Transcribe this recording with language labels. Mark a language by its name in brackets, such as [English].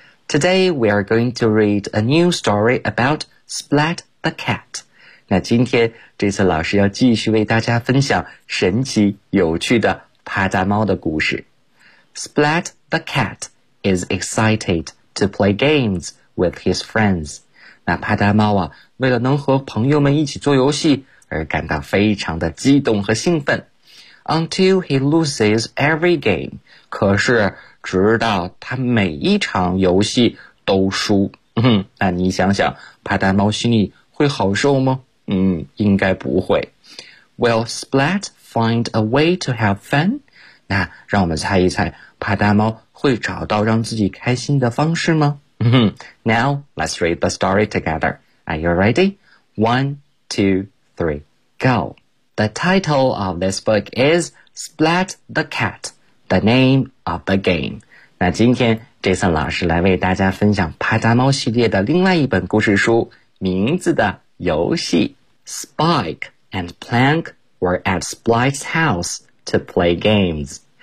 [English] Today we are going to read a new story about Splat the Cat. [Chinese] 那今天这次老师要继续为大家分享神奇有趣的啪嗒猫的故事。 [English] Splat the cat is excited to play games with his friends. [Chinese] 那啪嗒猫啊，为了能和朋友们一起做游戏而感到非常的激动和兴奋。 [English] Until he loses every game. [Chinese] 可是直到他每一场游戏都输。那你想想啪嗒猫心里会好受吗？应该不会。 [English] Will Splat find a way to have fun? [Chinese] 那让我们猜一猜，啪嗒猫会找到让自己开心的方式吗？ [English] Now, let's read the story together. Are you ready? 1, 2, 3, go. The title of this book is Splat the Cat, the name of the game. [Chinese] 那今天 Jason 老师来为大家分享帕达猫系列的另外一本故事书，名字的游戏。 [English] Spike and Plank were at Splice house to play games.